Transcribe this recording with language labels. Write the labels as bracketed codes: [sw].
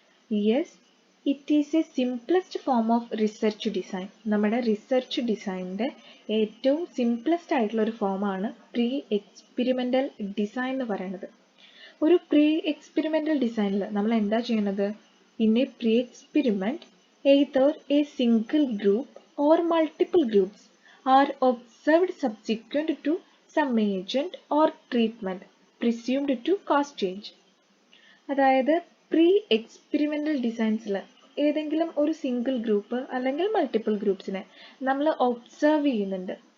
[en] Yes, it is a simplest form of research design. [ml] നമ്മുടെ research ഡിസൈനിൻ്റെ ഏറ്റവും simplest ആയിട്ടുള്ള ഒരു ഫോമാണ് പ്രീ എക്സ്പെരിമെൻ്റൽ ഡിസൈൻ എന്ന് പറയുന്നത്. ഒരു പ്രീ എക്സ്പെരിമെൻ്റൽ ഡിസൈനിൽ നമ്മൾ എന്താ ചെയ്യുന്നത്? [en] In a pre experiment either a single group or multiple groups are observed subsequent to some agent or treatment presumed to cause change. [ml] അതായത് പ്രീ എക്സ്പെരിമെൻ്റൽ ഡിസൈൻസിൽ ഏതെങ്കിലും ഒരു സിംഗിൾ ഗ്രൂപ്പ് അല്ലെങ്കിൽ മൾട്ടിപ്പിൾ ഗ്രൂപ്പ്സിനെ നമ്മൾ ഒബ്സർവ് ചെയ്യുന്നുണ്ട്.